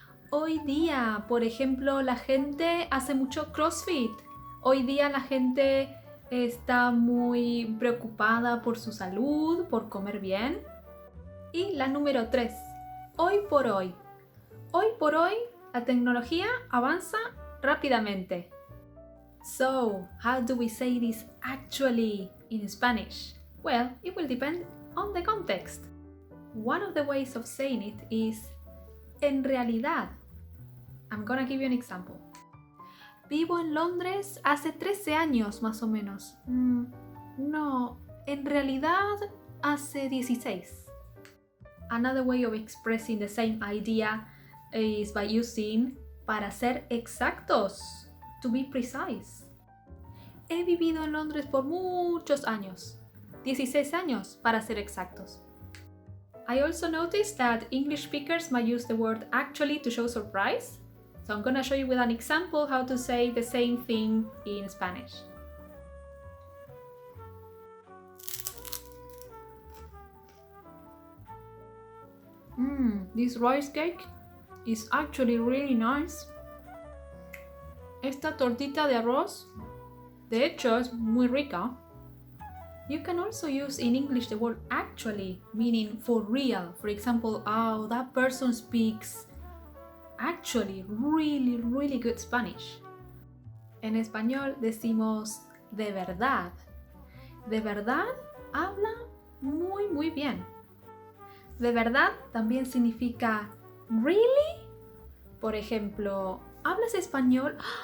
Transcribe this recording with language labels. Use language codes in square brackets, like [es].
[es] Hoy día, por ejemplo, la gente hace mucho CrossFit. Hoy día la gente está muy preocupada por su salud, por comer bien. Y la número 3, hoy por hoy. Hoy por hoy la tecnología avanza rápidamente. [en] So, how do we say this actually in Spanish? Well, it will depend on the context. One of the ways of saying it is [es] en realidad. [en] I'm gonna give you an example. [es] Vivo en Londres hace 13 años más o menos. No, en realidad hace 16. [en] Another way of expressing the same idea is by using [es] para ser exactos, [en] to be precise. [es] He vivido en Londres por muchos años. 16 años para ser exactos. [en] I also noticed that English speakers might use the word actually to show surprise. So I'm gonna show you with an example how to say the same thing in Spanish. This rice cake is actually really nice. [es] Esta tortita de arroz, de hecho, es muy rica. [en] You can also use in English the word actually, meaning for real. For example, oh, that person speaks actually really, really good Spanish. [es] En español decimos de verdad. De verdad habla muy, muy bien. De verdad también significa really. Por ejemplo, ¿hablas español?